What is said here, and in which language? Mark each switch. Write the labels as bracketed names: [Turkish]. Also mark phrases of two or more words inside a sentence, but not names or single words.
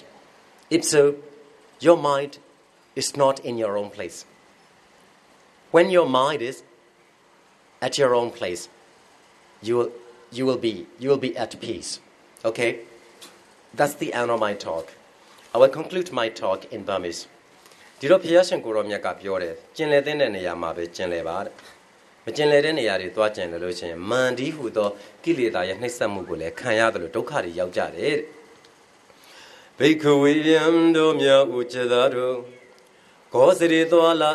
[English] If so, your mind is not in your own place. When your mind is at your own place, you will be at peace. Okay? That's the end of my talk. I will conclude my talk in Burmese. [Burmese] ဒီတော့ဘုရားရှင်ကိုရောမြတ်ကပြောတယ်ကျင်လည်တဲ့နေရာမှာပဲကျင်လည်ပါတဲ့မကျင်လည်တဲ့နေရာတွေသွားကျင်တယ်လို့ရှိရင်မန္ဒီဟူသောကိလေသာရဲ့နှိမ့်ဆက်မှုကိုလည်းခံရတယ်လို့ဒုက္ခတွေရောက်ကြတယ်တဲ့ဘိက္ခဝေယံတို့မြတ်ဥကျသာတို့ကောစရိသွာလာ